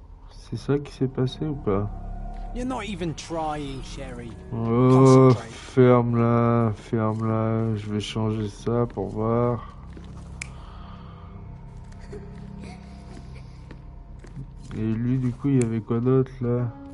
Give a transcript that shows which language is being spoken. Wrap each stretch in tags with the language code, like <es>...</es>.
<fr>C'est ça qui s'est passé ou pas?</fr> <en>You're not even trying, Sherry. Oh, Concentrate.</en> <fr>ferme-la, ferme-la. Je vais changer ça pour voir. Et lui, du coup, il y avait quoi d'autre là?</fr>